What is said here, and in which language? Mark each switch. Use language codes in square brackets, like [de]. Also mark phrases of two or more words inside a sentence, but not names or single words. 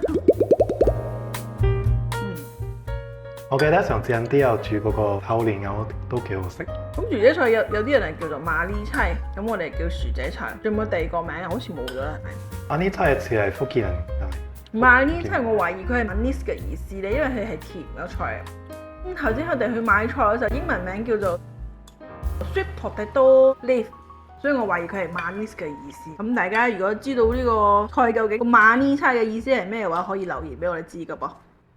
[yue] 我記得上次啲有煮嗰個榴蓮藕都幾好食。咁薯仔菜有啲人係叫做馬哩菜，咁我哋叫薯仔菜。仲有冇第二個名啊？好似冇咗啦，係咪？馬哩菜似係福建人係咪？馬哩菜我懷疑佢係 manis 嘅意思咧，因為佢係甜嘅菜。咁頭先我哋去買菜嘅時候，英文名叫做 [en] sweet potato leaf， [yue] 所以我懷疑佢係 manis 嘅意思。咁大家如果知道呢個菜究竟個馬哩菜嘅意思係咩嘅話，可以留言俾我哋知噶噃。